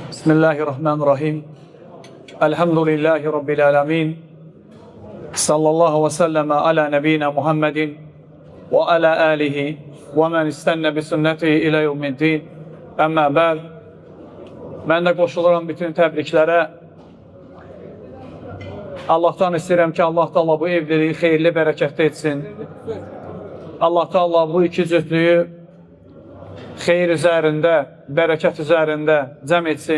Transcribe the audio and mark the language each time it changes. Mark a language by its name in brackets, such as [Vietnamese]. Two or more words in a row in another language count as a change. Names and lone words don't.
[Arabic] بسم الله الرحمن الرحيم. الحمد لله رب العالمين. صلى الله وسلم على نبينا محمد وعلى آله ومن استن بسنته إلى يوم الدين. أما بعد. [Azerbaijani] Mən də qoşuluram bütün təbriklərə. Allahdan istəyirəm ki, Allah Taala bu evliliyi xeyirli, bərəkətli etsin. Allah Taala bu iki cütlüyü xeyir üzərində, bərəkət üzərində cəm etsin.